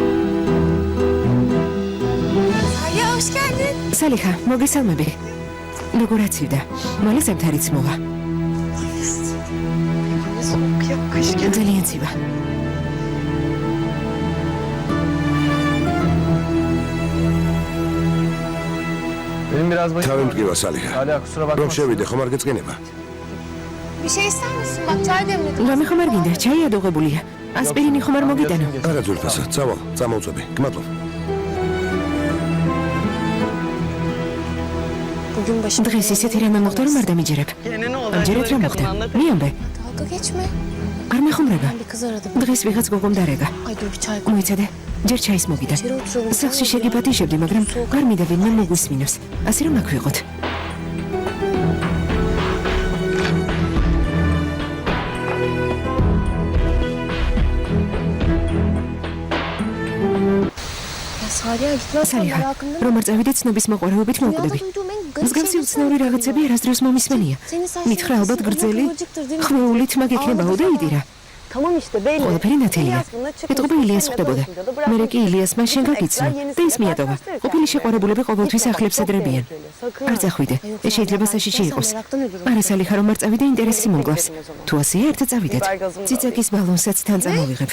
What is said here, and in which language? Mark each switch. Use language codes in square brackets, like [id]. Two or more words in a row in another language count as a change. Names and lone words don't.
[tr] Ya hoş geldin. [ka] სალიხა, მოგესალმები. როგორ აცივდა. მალე ზამთარიც მოვა. ძალიან ცივა. [tr] Benim biraz başım [ka] თავი [tr] ağrıyor. [ka] მტკივა სალიხა. [tr] Salih kusura bakma. [ka] რომ შევიდე ხომ არ გეწყინება? [tr] Bir şey ister misin? Bak çay demledim. [ka] რამე ხომ არ გინდა? ჩაი ადოღებულია. ასპირინი ხომ არ მოგიტანო? არა ძვირფასო, წავალ, წამოვწები. გმადლობ. [tr] Bugün başım. [ka] დღეს ისეთი რამე მოხდა რომ არ დამიჯერებ. [tr] Gene ne oldu? [ka] ამჯერად რა მოხდა? მიამბე. [tr] Dalga geçme. [ka] არ მეხუმრება. [tr] Ben bir kız aradım. [ka] დღეს ვიღაც გოგომ დარეგა. [tr] Ay dur bir çay koy. [ka] მოიცადე, ჯერ ჩაის მოგიდა. [tr] İçeri oturalım. [ka] სახლში შეგიბატიშებდი, მაგრამ გარმიდა ვინმე მოგვისმინოს. ასე რომ აქ ვიყოთ. [tr] Ya Salih'e gitmezsen სალიხა, merakımdan. [ka] რომ არ წავიდე ცნობის მოყვარეობით [tr] Rüyada [ka] მოვკვდები. [tr] duyduğum en garip [ka] მსგავსი [tr] şey bu [ka] უცნაური [tr] sana. [ka] რაღაცები არასდროს მომისმენია. [tr] Senin saçların [ka] მითხრა ალბათ [tr] kesin [ka] გრძელი, [tr] kıvırcıktır değil mi? [ka] ხვეული თმა გექნებაო და იდირა. [tr] Tamam işte belli. [ka] ყველაფერი ნათელია. ეთყობა ილიას ხვდებოდა. მერე კი ილიასმა შენ გაგიცნო და ის მიატოვა. ყოფილი შეყვარებულები ყოველთვის ახლებს ეძრებიან. არ წახვიდე. ეს შეიძლება საშიში იყოს. არა სალიხა, რომ არ წავიდე ინტერესი მომკლავს. თუ ასეა, ერთად წავიდეთ. ციცაკის ბალონსაც თან წამოვიღებ.